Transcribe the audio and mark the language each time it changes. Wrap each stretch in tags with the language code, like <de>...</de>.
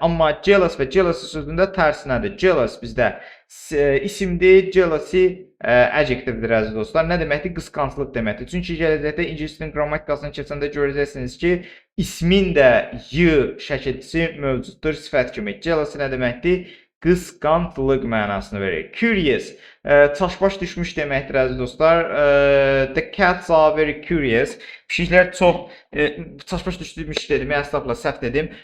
<az>Amma jealous və jealousy sözündə tərsinədir. Jealous bizdə isimdir, jealousy adjektivdir əziz dostlar. Nə deməkdir? Qısqanclıq deməkdir. Çünki gələcəkdə ingilis dilinin qrammatikasını keçəndə görəcəksiniz ki, ismin də y şəkilçisi mövcuddur sifət kimi. Jealousy nə deməkdir? Qısqanclıq mənasını verir. Curious, çaşbaş düşmüş deməkdir əziz dostlar.</az> <en>The cats are very curious.</en> <az>Pişiklər çox çaşbaş düşmüş dedim, əslində səhv dedim.</az>